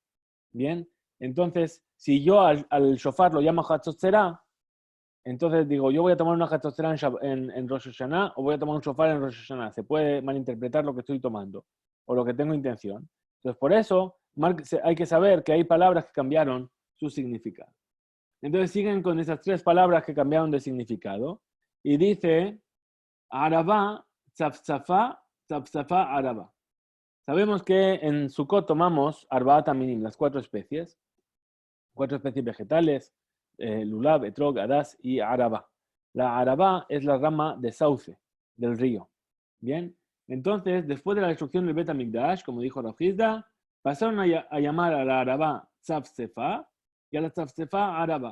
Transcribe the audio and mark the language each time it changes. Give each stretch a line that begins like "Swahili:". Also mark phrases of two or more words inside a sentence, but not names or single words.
Spanish: Bien, entonces, si yo al shofar lo llamo hatzotzera, entonces digo, yo voy a tomar una hatzotzera en Rosh Hashanah o voy a tomar un shofar en Rosh Hashanah. Se puede malinterpretar lo que estoy tomando o lo que tengo intención. Entonces, por eso hay que saber que hay palabras que cambiaron su significado. Entonces siguen con esas tres palabras que cambiaron de significado y dice
Hebrew: ערבה, צפצפה, צפצפה, ערבה.
Spanish: Sabemos que en Sukkot tomamos
Hebrew: ארבעת המינים,
Spanish: las cuatro especies vegetales,
Hebrew: לולב, אתרוג, הדס
Spanish: y arabá. La arabá es la rama de sauce del río. Bien, Entonces, después de la destrucción del Bet HaMikdash, como dijo Rav Hizda, pasaron a llamar a la Arabá Tzavtzefa y a la Tzavtzefa Arabá.